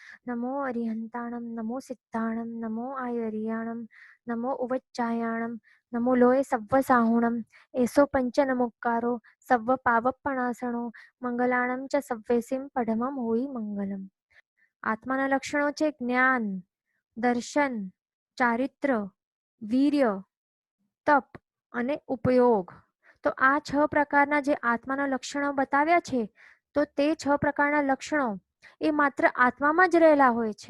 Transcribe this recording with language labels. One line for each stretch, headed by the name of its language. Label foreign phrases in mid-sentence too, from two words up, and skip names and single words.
Prakrit languages: नमो अरिहंताणं नमो सिद्धाणं नमो आयुर्याणं नमो उवच्चायाणं नमो लोये सव्वसाहुणं एसो पंचनमुक्कारो सव्व पावप्पणासणो મંગલાણં ચ સવ્વેસીમ પડમમ હોઈ મંગલમ.
Gujarati: આત્માના લક્ષણો છે જ્ઞાન, દર્શન, ચારિત્ર, વીર્ય, તપ અને ઉપયોગ. તો આ 6 પ્રકારના જે આત્માના લક્ષણો બતાવ્યા છે, તો તે 6 પ્રકારના લક્ષણો એ માત્ર આત્મામાં જ રહેલા હોય છે.